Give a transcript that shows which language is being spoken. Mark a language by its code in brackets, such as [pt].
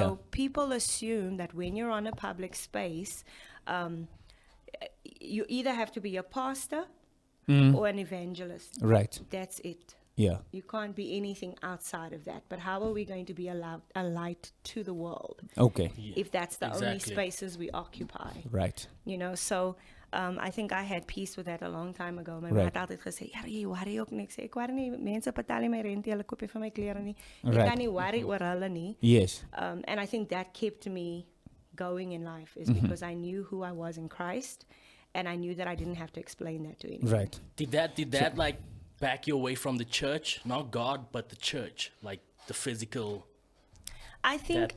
[en] So people assume that when you're on a public space, you either have to be a pastor or an evangelist. Right. That's it. Yeah. You can't be anything outside of that. But how are we going to be a light to the world Okay. if that's the only Exactly. spaces we occupy? Right. You know, so I think I had peace with that a long time ago. [af] My [en] Right. [af] ma het altyd gesê, "Ja, jy worry ook niks." Ek worry nie, mense betaal nie my rente, hulle koop nie vir my klere nie. Ek [en] Right. [af] kan nie worry oor hulle nie. [en] Yes. And I think that kept me going in life is Mm-hmm. because I knew who I was in Christ, and I knew that I didn't have to explain that to anyone. Right. Did that like back you away from the church? Not God, but the church, like the physical. I think